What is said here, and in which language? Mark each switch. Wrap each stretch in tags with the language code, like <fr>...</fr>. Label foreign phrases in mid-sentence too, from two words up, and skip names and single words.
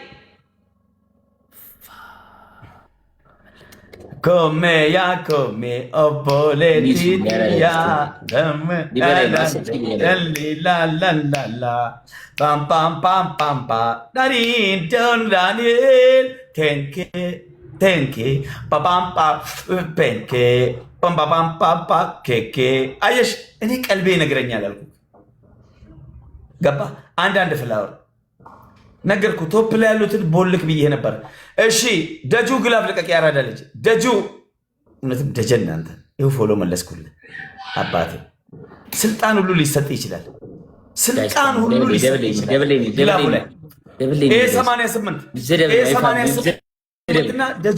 <am>come oboletia la pam pam darin don Daniel tenke pam penke pam keke አየሽ እኔ ቀልቤ ይነግረኛል አልኩ ገባ አንድ ፍላወር ነገርኩ ቶፕ ላይ ያሉትን ቦልክ ብዬ ነበር። እሺ ደጁ ግላብ ልቀቅ ያራዳ ልጅ ደጁ እውነትም ደጀን አንተ ይኸው ፎሎ መለስኩልህ አባቴ። ስልጣን ሁሉ ሊሰጥ ይችላል። ስልጣን ሁሉ ሊሰጥ ይችላል። ግላቡ ላይ A88 እና ደጁ</am>